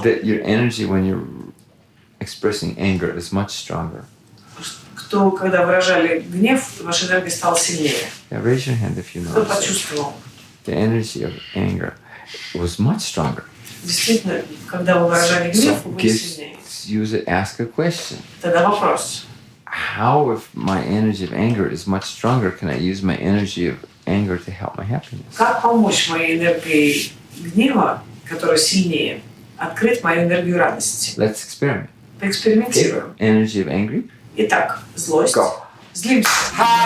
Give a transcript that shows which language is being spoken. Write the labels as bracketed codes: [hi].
[en] that your energy when you're expressing anger is much stronger? [ru] Кто, когда выражали гнев, ваша энергия стала сильнее? [en] Yeah, raise your hand if you [ru] Кто [en] noticed. [ru] почувствовал? [en] The energy of anger was much stronger. [ru] Действительно, когда вы выражали гнев, вы были сильнее. [en] Use it, ask a question. [ru] Тогда вопрос. [en] How, if my energy of anger is much stronger, can I use my energy of anger to help my happiness? [ru] Как помочь моей энергии гнева, которая сильнее, открыть мою энергию радости? [en] Let's experiment. [ru] Поэкспериментируем. [en] Energy of angry. [ru] Итак, злость. [en] Go. [ru] Злимся. [en] Okay.